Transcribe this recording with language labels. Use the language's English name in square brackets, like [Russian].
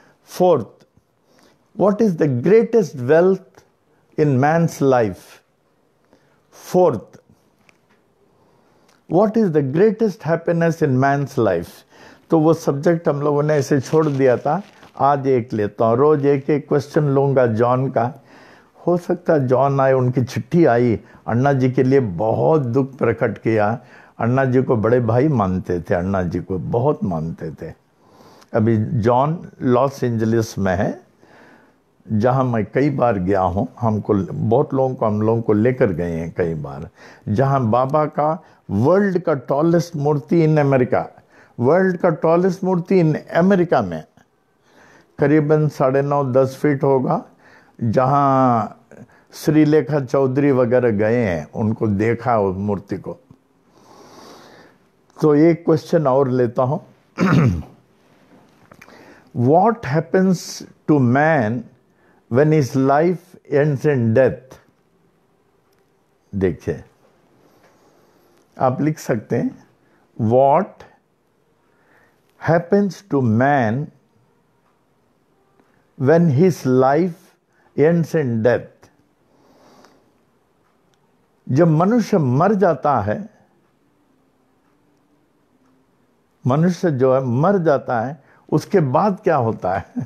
[English] Fourth, what is the greatest wealth in man's life? Fourth, what is the greatest happiness in man's life? [Hindi] तो वो subject हम लोगों ने ऐसे छोड़ दिया था। आज एक लेता हूँ, रोज एक एक क्वेश्चन लूंगा जॉन का। हो सकता है जॉन आए, उनकी चिट्ठी आई, अन्ना जी के लिए बहुत दुख प्रकट किया। अन्ना जी को बड़े भाई मानते थे, अन्ना जी को बहुत मानते थे। अभी जॉन लॉस एंजलिस में है, जहां मैं कई बार गया हूं। हमको बहुत लोगों को, हम लोगों को लेकर गए हैं कई बार, जहां बाबा का वर्ल्ड का tallest Murthy in America, world का टॉलेस्ट मूर्ति इन अमेरिका में करीबन 9.5-10 फीट होगा। जहां श्रीलेखा चौधरी वगैरह गए हैं, उनको देखा उस मूर्ति को। तो एक क्वेश्चन और लेता हूं। [English] What happens to man when his life ends in death? [Hindi] देखिए, आप लिख सकते हैं [English] What happens to man when his life ends in death? [Hindi] जब मनुष्य मर जाता है, मनुष्य जो है मर जाता है, उसके बाद क्या होता है?